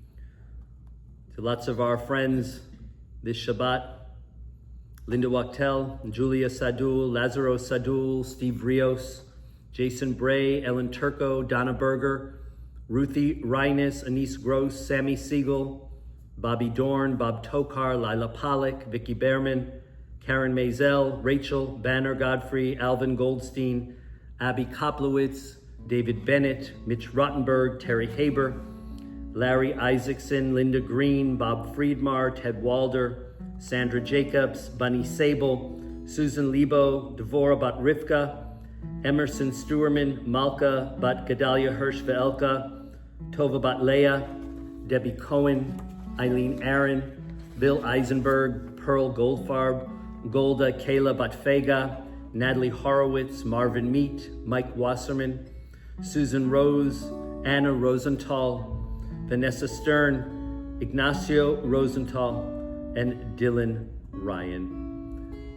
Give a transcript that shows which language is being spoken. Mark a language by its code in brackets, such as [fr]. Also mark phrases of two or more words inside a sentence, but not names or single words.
[en] to lots of our friends this Shabbat. Linda Wachtel, Julia Sadul, Lazaro Sadul, Steve Rios, Jason Bray, Ellen Turco, Donna Berger, Ruthie Reines, Anise Gross, Sammy Siegel, Bobby Dorn, Bob Tokar, Lila Pollack, Vicky Behrman, Karen Mazel, Rachel Banner Godfrey, Alvin Goldstein, Abby Koplowitz, David Bennett, Mitch Rottenberg, Terry Haber, Larry Isaacson, Linda Green, Bob Friedmar, Ted Walder, Sandra Jacobs, Bunny Sable, Susan Lebo, Devora Bat Rivka, Emerson Stuerman, Malka Bat Gedalia Hirsch Veelka, Tova Bat Leah, Debbie Cohen, Eileen Aaron, Bill Eisenberg, Pearl Goldfarb, Golda Kayla Batfega, Natalie Horowitz, Marvin Meat, Mike Wasserman, Susan Rose, Anna Rosenthal, Vanessa Stern, Ignacio Rosenthal, and Dylan Ryan.